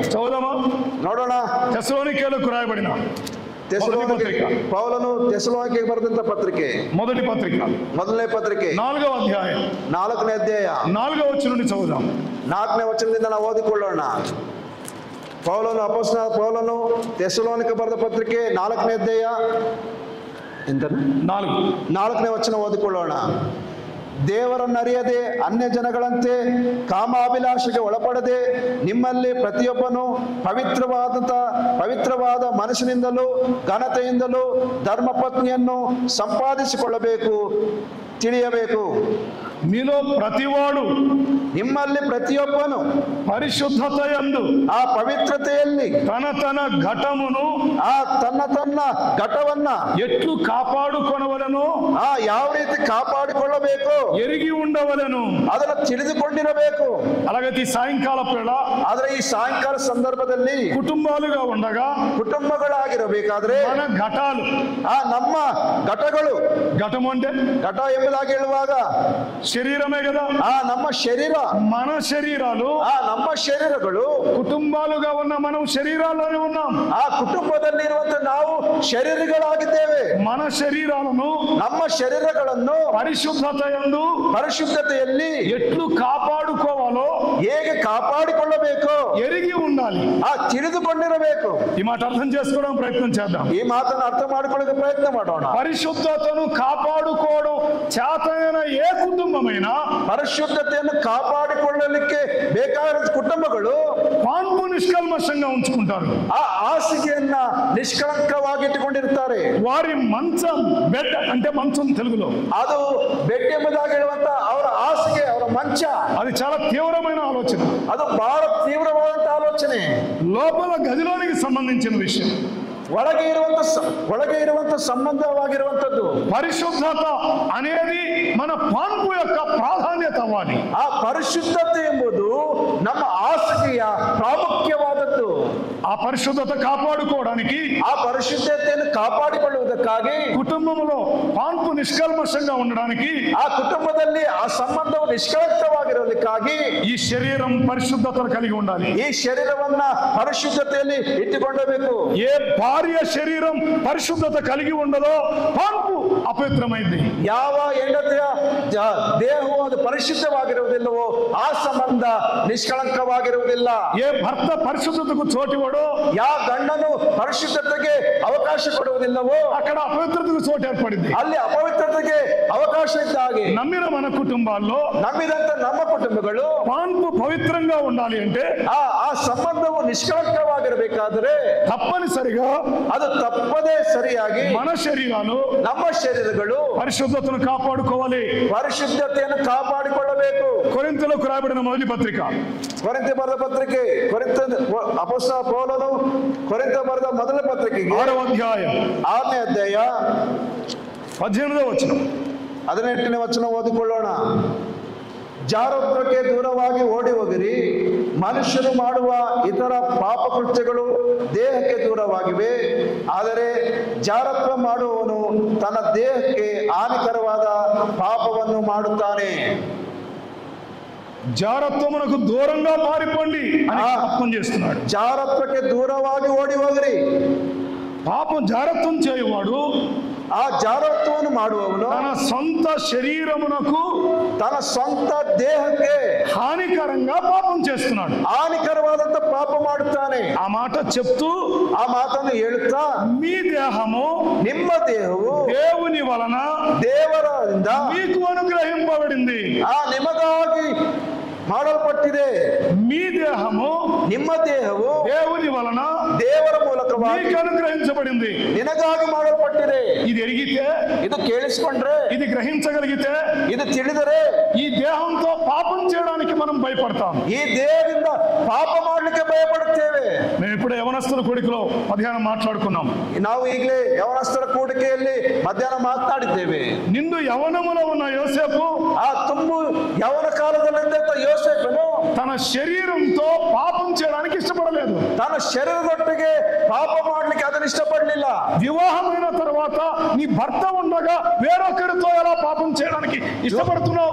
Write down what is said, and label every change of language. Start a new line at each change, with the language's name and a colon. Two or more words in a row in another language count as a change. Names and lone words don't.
Telugu: చదువుదామా?
Kannada: ನೋಡೋಣ.
Telugu: తెస్సలోనికేయులకు రాయబడిన
Kannada: ಪೌಲನು ತೆಸಲೋನಿಕೆಗೆ ಬರೆದಂತ ಪತ್ರಿಕೆ,
Telugu: మొదటి పత్రిక,
Kannada: ಮೊದಲನೇ ಪತ್ರಿಕೆ,
Telugu: 4వ అధ్యాయం,
Kannada: 4ನೇ ಅಧ್ಯಾಯ,
Telugu: 4వ వచనం నుండి చదువుదాం.
Kannada: 4ನೇ ವಚನದಿಂದ ನಾವು ಓದಿಕೊಳ್ಳೋಣ. ಅಪೊಸ್ತಲನಾದ ಪೌಲನು ತೆಸಲೋನಿಕೆ ಬರೆದ ಪತ್ರಿಕೆ 4ನೇ ಅಧ್ಯಾಯ, 4ನೇ ವಚನ ಓದಿಕೊಳ್ಳೋಣ. ದೇವರನ್ನರಿಯದೆ ಅನ್ಯ ಜನಗಳಂತೆ ಕಾಮಾಭಿಲಾಷೆಗೆ ಒಳಪಡದೆ ನಿಮ್ಮಲ್ಲಿ ಪ್ರತಿಯೊಬ್ಬನು ಪವಿತ್ರವಾದ ಮನಸ್ಸಿನಿಂದಲೂ ಘನತೆಯಿಂದಲೂ ಧರ್ಮಪತ್ನಿಯನ್ನು ಸಂಪಾದಿಸಿಕೊಳ್ಳಬೇಕು. ತಿಳಿಯಬೇಕು.
Telugu: మీలో ప్రతివాడు
Kannada: ನಿಮ್ಮಲ್ಲಿ ಪ್ರತಿಯೊಬ್ಬನು
Telugu: పరిశుద్ధతయందు
Kannada: ಆ ಪವಿತ್ರತೆಯಲ್ಲಿ
Telugu: తన తన ఘటమును
Kannada: ಆ ತನ್ನ ಘಟವನ್ನ
Telugu: ఎట్లు కాపాడుకొనవలెను
Kannada: ಯಾವ ರೀತಿ ಕಾಪಾಡಿಕೊಳ್ಳಬೇಕು
Telugu: ఎరిగి ఉండవలెను.
Kannada: ಅದನ್ನು ತಿಳಿದುಕೊಂಡಿರಬೇಕು.
Telugu: అలాగైతే ఈ సాయంకాల వేళ
Kannada: ಆದ್ರೆ ಈ ಸಾಯಂಕಾಲ ಸಂದರ್ಭದಲ್ಲಿ
Telugu: కుటుంబాలుగా ఉండగా
Kannada: ಕುಟುಂಬಗಳಾಗಿರಬೇಕಾದ್ರೆ
Telugu: మన ఘటాలు
Kannada: ನಮ್ಮ ಘಟಗಳು,
Telugu: ఘటము అంటే
Kannada: ಘಟ ಎಂಬುದಾಗಿ ಹೇಳುವಾಗ
Telugu: శరీరమే కదా.
Kannada: ನಮ್ಮ ಶರೀರ,
Telugu: మన శరీరాలు
Kannada: ನಮ್ಮ ಶರೀರಗಳು
Telugu: కుటుంబాలుగా ఉన్న మనం శరీరాల్లోనే ఉన్నాం.
Kannada: ಆ ಕುಟುಂಬದಲ್ಲಿ ಇರುವಂತ ನಾವು ಶರೀರಗಳಾಗಿದ್ದೇವೆ.
Telugu: మన శరీరాలను
Kannada: ನಮ್ಮ ಶರೀರಗಳನ್ನು
Telugu: పరిశుద్ధతయందు
Kannada: ಪರಿಶುದ್ಧತೆಯಲ್ಲಿ
Telugu: ఎట్లు కాపాడుకోవాలో
Kannada: ಹೇಗೆ కాపాడిಕೊಳ್ಳಬೇಕು
Telugu: ఎరిగి ఉండాలి.
Kannada: ತಿಳಿದುಕೊಂಡಿರಬೇಕು.
Telugu: ఈ మాట అర్థం చేసుకోవడం ప్రయత్నం చేద్దాం.
Kannada: ಈ ಮಾತನ್ನು ಅರ್ಥ ಮಾಡಿಕೊಳ್ಳೋಕೆ ಪ್ರಯತ್ನ ಮಾಡೋಣ.
Telugu: పరిశుద్ధతను కాపాడుకోవడం చేతనైన ఏ కుటుంబమైనా
Kannada: ಪರಿಶುದ್ಧತೆಯನ್ನು ಕಾಪಾಡಿಕೊಳ್ಳಲಿಕ್ಕೆ ಬೇಕಾದ ಕುಟುಂಬಗಳು
Telugu: పాన్పు నిష్కల్మషంగా ఉంచుకుంటారు.
Kannada: ಆ ಹಾಸಿಗೆಯನ್ನ ನಿಷ್ಕಳಂಕವಾಗಿ ಇಟ್ಟುಕೊಂಡಿರ್ತಾರೆ.
Telugu: వారి మంచం, బెడ్ అంటే మంచం తెలుగులో
Kannada: ಅದು ಬೆಡ್ ಎಂಬುದಾಗಿ ಹೇಳುವಂತ ಅವರ ಹಾಸಿಗೆ, ಅವರ ಮಂಚ,
Telugu: అది చాలా తీవ్రమైన ఆలోచన.
Kannada: ಅದು ಬಹಳ ತೀವ್ರವಾದಂತ ಆಲೋಚನೆ.
Telugu: లోపల గదిలోనికి సంబంధించిన విషయం.
Kannada: ಒಳಗೆ ಇರುವಂತ ಸಂಬಂಧವಾಗಿರುವಂತದ್ದು.
Telugu: పరిశుద్ధత అనేది మన పాన్పు యొక్క ప్రాధాన్యత అవ్వాలి.
Kannada: ಆ ಪರಿಶುದ್ಧತೆ ಎಂಬುದು ನಮ್ಮ ಹಾಸಿಗೆಯ ಪ್ರಾಮುಖ್ಯವಾದದ್ದು.
Telugu: ఆ పరిశుద్ధత కాపాడుకోవడానికి,
Kannada: ಆ ಪರಿಶುದ್ಧತೆಯನ್ನು ಕಾಪಾಡಿಕೊಳ್ಳುವುದಕ್ಕಾಗಿ,
Telugu: కుటుంబంలో పాన్పు నిష్కల్మషంగా ఉండడానికి,
Kannada: ಆ ಕುಟುಂಬದಲ್ಲಿ ಆ ಸಂಬಂಧವು ನಿಷ್ಕಳಂಕವಾಗಿರೋದಕ್ಕಾಗಿ
Telugu: ఈ శరీరం పరిశుద్ధతను కలిగి ఉండాలి.
Kannada: ಈ ಶರೀರವನ್ನ ಪರಿಶುದ್ಧತೆಯಲ್ಲಿ ಇಟ್ಟುಕೊಳ್ಳಬೇಕು.
Telugu: ఏ భార్య శరీరం పరిశుద్ధత కలిగి ఉండదో పాన్పు అపవిత్రమైంది.
Kannada: ಯಾವ ಹೆಂಡತಿಯ ದೇಹವು ಅದು ಪರಿಶುದ್ಧವಾಗಿರುವುದಿಲ್ಲವೋ ಆ ಸಂಬಂಧ ನಿಷ್ಕಳಂಕವಾಗಿರುವುದಿಲ್ಲ.
Telugu: ఏ భర్త పరిశుద్ధతకు చోటివాడో,
Kannada: ಯಾವ ಗಂಡನು ಪರಿಶುದ್ಧತೆಗೆ ಅವಕಾಶ ಕೊಡುವುದಿಲ್ಲವೋ
Telugu: అక్కడ అపవిత్రతకు చోటు ఏర్పడింది.
Kannada: ಅಲ್ಲಿ ಅಪವಿತ್ರತೆಗೆ ಅವಕಾಶ ಇದ್ದ ಹಾಗೆ
Telugu: నమ్మిన మన కుటుంబాల్లో
Kannada: ನಂಬಿದಂತ ನಮ್ಮ ಕುಟುಂಬಗಳು
Telugu: పాన్పు పవిత్రంగా ఉండాలి అంటే
Kannada: ಆ ಸಂಬಂಧವು ನಿಷ್ಕಳಂಕವಾಗಿರಬೇಕಾದರೆ
Telugu: తప్పనిసరిగా
Kannada: ಅದು ತಪ್ಪದೇ ಸರಿಯಾಗಿ
Telugu: మన శరీరాలు,
Kannada: ನಮ್ಮ ಶರೀರಗಳು
Telugu: పరిశుద్ధతను కాపాడుకోవాలి.
Kannada: ಪರಿಶುದ್ಧತೆಯನ್ನು ಕಾಪಾಡಿಕೊಳ್ಳಬೇಕು.
Telugu: కొరింథీయులకు రాయబడిన మొదటి పత్రిక,
Kannada: ಕೊರಿಂಥ ಬರೆದ ಪತ್ರಿಕೆ, ಅಪೊಸ್ತಲ ಪೌಲನು ಕೊರಿಂಥ ಬರೆದ ಮೊದಲ ಪತ್ರಿಕೆಗೆ
Telugu: 6వ అధ్యాయం
Kannada: 6ನೇ ಅಧ್ಯಾಯ
Telugu: 18వ వచనం.
Kannada: 18ನೇ ವಚನ ಓದಿಕೊಳ್ಳೋಣ. ಜಾರತ್ವಕ್ಕೆ ದೂರವಾಗಿ ಓಡಿ ಹೋಗಿರಿ. ಮನುಷ್ಯರು ಮಾಡುವ ಇತರ ಪಾಪ ಕೃತ್ಯಗಳು ದೇಹಕ್ಕೆ ದೂರವಾಗಿವೆ, ಆದರೆ ಜಾರತ್ವ ಮಾಡುವವನು ತನ್ನ ದೇಹಕ್ಕೆ ಹಾನಿಕರವಾದ ಪಾಪವನ್ನು ಮಾಡುತ್ತಾನೆ.
Telugu: జారత్వమునకు దూరంగా పారిపోండి అని జ్ఞాపకం చేస్తున్నాడు.
Kannada: ಜಾರತ್ವಕ್ಕೆ ದೂರವಾಗಿ ಓಡಿ ಹೋಗಿರಿ.
Telugu: పాపం జారత్వం చేయువాడు
Kannada: ಆ ಜಾರತ್ವವನ್ನು ಮಾಡುವವನು
Telugu: తన సొంత శరీరమునకు,
Kannada: ತನ್ನ ಸ್ವಂತ ದೇಹಕ್ಕೆ
Telugu: హానికరంగా పాపం చేస్తున్నాడు.
Kannada: ಹಾನಿಕರವಾದಂತ ಪಾಪ ಮಾಡುತ್ತಾನೆ.
Telugu: ఆ మాట చెప్తూ,
Kannada: ಆ ಮಾತನ್ನು ಹೇಳುತ್ತಾ,
Telugu: మీ దేహము
Kannada: ನಿಮ್ಮ ದೇಹವು
Telugu: దేవుని వలన
Kannada: ದೇವರಿಂದ
Telugu: మీకు అనుగ్రహింపబడింది.
Kannada: ನಿಮಗಾಗಿ ಮಾಡಲ್ಪಟ್ಟಿದೆ.
Telugu: మీ దేహము
Kannada: ನಿಮ್ಮ ದೇಹವು
Telugu: దేవుని వలన
Kannada: ದೇವರ ಮೂಲಕವಾಗಿ
Telugu: మీకు అనుగ్రహించబడింది.
Kannada: ನಿನಗಾಗಿ ಮಾಡಲ್ಪಟ್ಟಿದೆ.
Telugu: ఇది ఎరిగితే,
Kannada: ಇದು ಕೇಳಿಸಿಕೊಂಡ್ರೆ,
Telugu: ఇది గ్రహించగలిగితే,
Kannada: ಇದು ತಿಳಿದರೆ
Telugu: ఈ దేహంతో పాపం చేయడానికి మనం భయపడతాం.
Kannada: ಈ ದೇಹದಿಂದ ಪಾಪ ಮಾಡಲಿಕ್ಕೆ ಭಯಪಡುತ್ತೇವೆ.
Telugu: మేము ఇప్పుడు యవనస్తుల కూడికలో మధ్యాహ్నం మాట్లాడుకున్నాం.
Kannada: ನಾವು ಈಗಲೇ ಯವನಸ್ಥರ ಕೂಡಿಕೆಯಲ್ಲಿ ಮಧ್ಯಾಹ್ನ ಮಾತನಾಡಿದ್ದೇವೆ.
Telugu: నిండు యవనములో ఉన్న యోసేపు
Kannada: ಆ ತುಂಬು ಯವನ ಕಾಲದಲ್ಲಿದ್ದಂತ ಯೋಸೇಫನು
Telugu: తన శరీరంతో పాపం చేయడానికి ఇష్టపడలేదు.
Kannada: ತನ್ನ ಶರೀರದೊಟ್ಟಿಗೆ ಪಾಪ ಮಾಡ್ಲಿಕ್ಕೆ ಅದನ್ನು ಇಷ್ಟಪಡಲಿಲ್ಲ.
Telugu: వివాహమైన తర్వాత నీ భర్త ఉండగా వేరొకరితో ఎలా పాపం చేయడానికి ఇష్టపడుతున్నావు?